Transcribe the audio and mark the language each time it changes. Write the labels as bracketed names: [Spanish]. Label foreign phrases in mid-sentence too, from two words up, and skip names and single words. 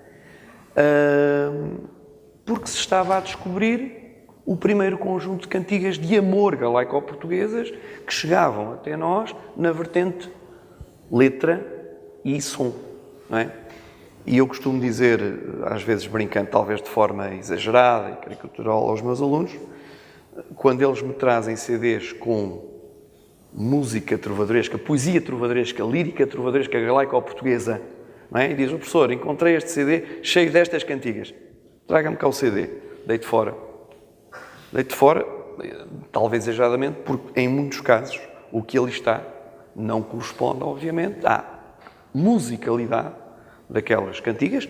[Portuguese] porque se estava a descobrir o primeiro conjunto de cantigas de amor galaico-portuguesas que chegavam até nós na vertente letra e som, não é? E eu costumo dizer, às vezes brincando, talvez de forma exagerada e caricatural aos meus alunos, quando eles me trazem CDs com música trovadoresca, poesia trovadoresca, lírica trovadoresca galaico-portuguesa, não é? E diz o professor, encontrei este CD cheio destas cantigas, traga-me cá o CD, deite fora. Deite fora, talvez exageradamente, porque em muitos casos o que ali está não corresponde, obviamente, à musicalidade daquelas cantigas.